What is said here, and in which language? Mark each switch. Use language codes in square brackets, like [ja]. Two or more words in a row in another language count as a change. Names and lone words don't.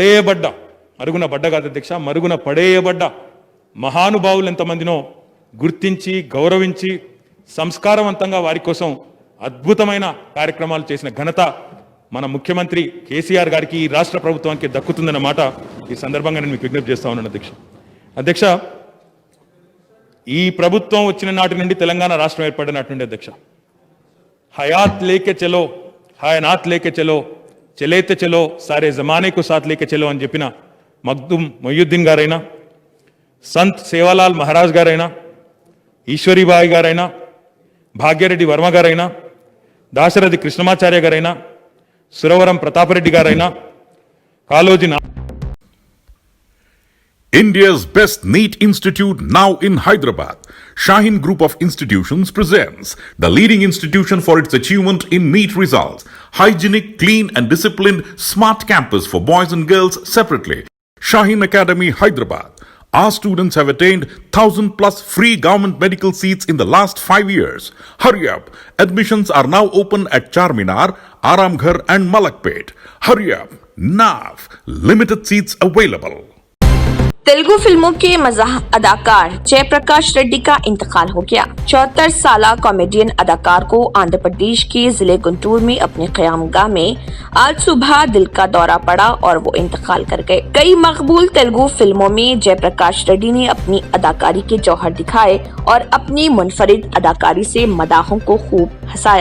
[te] పడేయబడ్డ కాదు అధ్యక్ష, మరుగున పడేయబడ్డ మహానుభావులు ఎంతమందినో గుర్తించి గౌరవించి సంస్కారవంతంగా వారి కోసం అద్భుతమైన కార్యక్రమాలు చేసిన ఘనత మన ముఖ్యమంత్రి KCR గారికి, ఈ రాష్ట్ర ప్రభుత్వానికి దక్కుతుందన్న మాట ఈ సందర్భంగా నేను మీకు విజ్ఞప్తి చేస్తా ఉన్నాను అధ్యక్ష. ఈ ప్రభుత్వం వచ్చిన నాటి నుండి తెలంగాణ రాష్ట్రం ఏర్పడినట్టు నుండి అధ్యక్ష, [ur] حیات لے کے چلو ہیانات لے کے چلو چلتے چلو سارے زمانے کو ساتھ لے کے چلو [te] అని చెప్పిన మగ్దుమ్ మొయ్యుద్దీన్ గారైనా, సంత్ సేవాలాల్ మహారాజ్ గారైనా, ఈశ్వరీబాయి గారైనా, భాగ్యరెడ్డి వర్మ గారైనా, దాశరథి కృష్ణమాచార్య గారైనా, సురవరం ప్రతాపరెడ్డి గారైనా కాళోజీ [en] India's best NEET institute now in Hyderabad. Shaheen Group of Institutions presents the leading institution for its achievement in NEET results. Hygienic, clean and disciplined smart campus for boys and girls separately. Shaheen Academy, Hyderabad. Our students have attained 1,000 plus free government medical seats in the last 5 years. Hurry up. Admissions are now open at Charminar, Aramghar and Malakpet. Hurry up. Now. Limited seats available. [ur] تیلگو فلموں کے مزاح اداکار جے پرکاش ریڈی کا انتقال ہو گیا. 74 سال کامیڈین اداکار کو آندھرا پردیش کے ضلعے گنٹور میں اپنے قیام گاہ میں آج صبح دل کا دورہ پڑا اور وہ انتقال کر گئے. کئی مقبول تیلگو فلموں میں جے پرکاش ریڈی نے اپنی اداکاری کے جوہر دکھائے اور اپنی منفرد اداکاری سے مداحوں کو خوب ہنسایا.